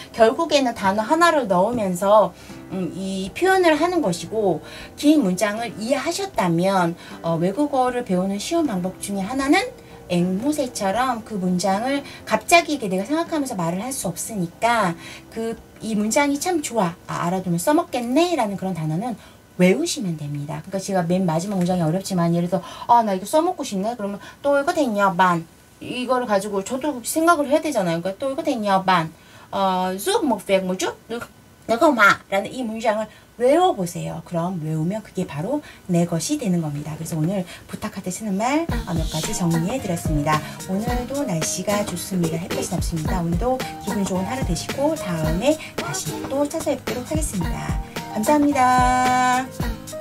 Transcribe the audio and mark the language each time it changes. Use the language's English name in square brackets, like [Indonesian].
[Korean] 결국에는 단어 하나를 넣으면서 이 표현을 하는 것이고 긴 문장을 이해하셨다면 외국어를 배우는 쉬운 방법 중에 하나는 앵무새처럼 그 문장을 갑자기 이게 내가 생각하면서 말을 할 수 없으니까 이 문장이 참 좋아 알아두면 써먹겠네 라는 그런 단어는 외우시면 됩니다. 그러니까 제가 맨 마지막 문장이 어렵지만 예를 들어 나 이거 써먹고 싶네 그러면 [Vietnamese] tôi có thể nhờ bạn [Korean] 이거를 가지고 저도 생각을 해야 되잖아요. 그러니까 [Vietnamese] tôi có thể nhờ bạn giúp một việc một chút được không ạ? [Korean] 라는 이 문장을 외워보세요. 그럼 외우면 그게 바로 내 것이 되는 겁니다. 그래서 오늘 부탁할 때 쓰는 말 몇 가지 정리해 드렸습니다. 오늘도 날씨가 좋습니다. 햇빛이 없습니다. 오늘도 기분 좋은 하루 되시고 다음에 다시 또 찾아뵙도록 하겠습니다. 감사합니다.